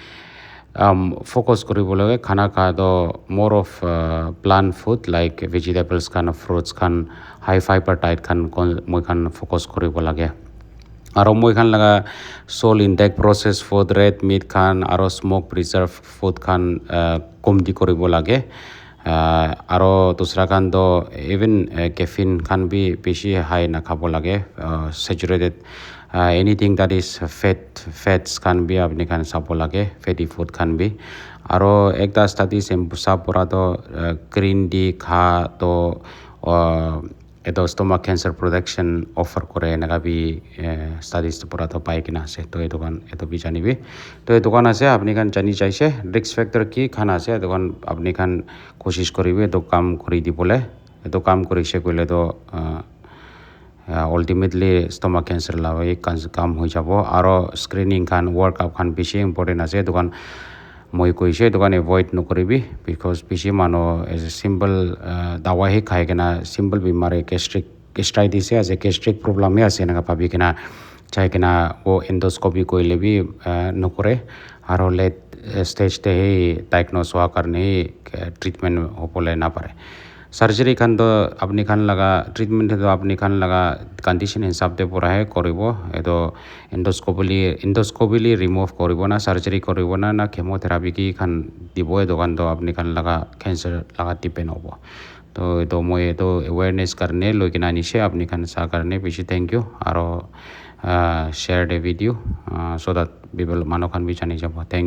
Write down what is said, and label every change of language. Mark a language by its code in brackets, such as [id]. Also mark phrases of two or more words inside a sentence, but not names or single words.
[nag] focus koribo lage khana kha do [en] more of plant food like vegetables [nag] khan fruits khan [en] high fiber diet [nag] khan moi kan focus koribo lage aro moi khan laga [en] salt intake processed food red meat [nag] khan aro [en] smoke preserved food [nag] khan komdi koribo lage aro dusra khan to even caffeine khan bi beshi high na khabo lage [en] saturated anything that is fats [nag] khan bi apni khan sabo lage [en] fatty food [nag] khan bi aro ekta study sa pora to [en] green tea [nag] kha to eto [en] stomach cancer protection offer [nag] kore enaga bi studies pura to pai kina ase to eto kan eto bi janibi to eto kan ase apni kan jani jaise [en] risk factor [nag] ki khan ase eto kan apni khan koshish koribe eto kam kori dibole eto kam korise koile to ultimately [en] stomach cancer [nag] la kam hoi jabo aro screening khan workup khan beshi important ase eto kan moi koise eto kan avoid nokoribi because beshi manu [en] as a simple [nag] dawa he khai kena simple bimar gastritis ase [en] gastric problem [nag] ase na bhabi kena chai kena o endoscopy koile bi nokore aro [en] late stage [nag] te he diagnose wa karne treatment hopole na pare surgery khan to apni khan laga treatment to apni khan laga condition hisab te pura he koribo eto [en] endoscopically remove [nag] koribo na surgery koribo na chemotherapy ki khan dibo eto kan to apni khan laga cancer laga depend hobo to eto moi eto awareness karne loi kina nise apni khan sa karne beshi [en] thank you [nag] aro [en] share the video so that people [nag] manu khan bi jani jabo [en] thank you